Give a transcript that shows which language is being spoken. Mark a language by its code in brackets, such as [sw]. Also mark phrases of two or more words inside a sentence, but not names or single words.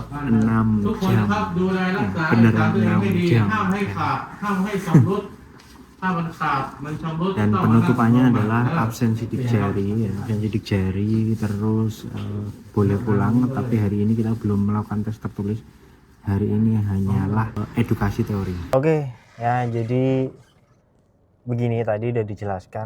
[id] 6 jam. Beneran 6 jam. [th] ห้ามให้ขาดห้ามให้สำรุด [id] Dan penutupannya adalah absen sidik jari, ya. Absen sidik jari, terus boleh pulang. Tapi hari ini kita belum melakukan tes tertulis. Hari ini hanyalah edukasi teori. Oke, ya jadi begini tadi udah dijelaskan.